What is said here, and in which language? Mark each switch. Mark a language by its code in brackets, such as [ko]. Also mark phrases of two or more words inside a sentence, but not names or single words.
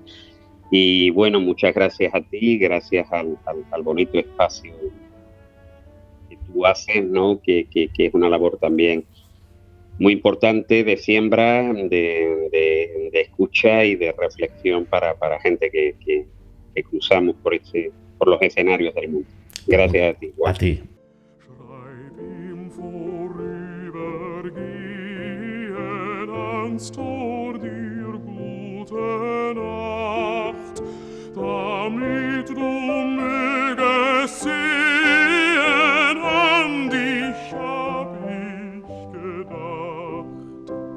[es] Y bueno, muchas gracias a ti, gracias al bonito espacio que tú haces, ¿no? Que es una labor también muy importante de siembra, de escucha y de reflexión para gente que cruzamos por los escenarios del mundo. Gracias a ti. A ti. [de] Tor dir gute Nacht, damit du mögest sehen, an dich hab ich gedacht.